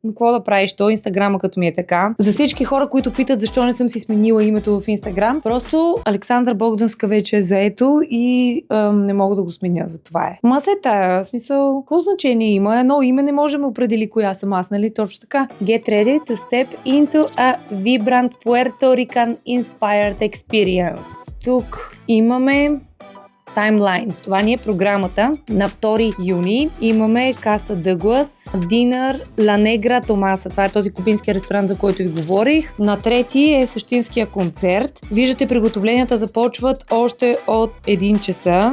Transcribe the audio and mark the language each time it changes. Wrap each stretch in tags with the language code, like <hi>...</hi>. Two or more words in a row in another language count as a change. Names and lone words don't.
<bg>Но какво да правиш? То Инстаграма като ми е така. За всички хора, които питат защо не съм си сменила името в Инстаграм, просто Александра Богданска вече е заето и не мога да го сменя, за това е. Ма се тая, в смисъл, какво значение има? Едно име не можем да определи коя съм аз, нали? Точно така.</bg> <en>Get ready to step into a vibrant Puerto Rican Inspired Experience.</en> <bg>Тук имаме таймлайн. Това ни е програмата. На 2 юни имаме Каса Дъглас, Динър Ла Негра Томаса. Това е този кубински ресторант, за който ви говорих. На 3 е същинския концерт. Виждате, приготовленията започват още от 1 часа.</bg>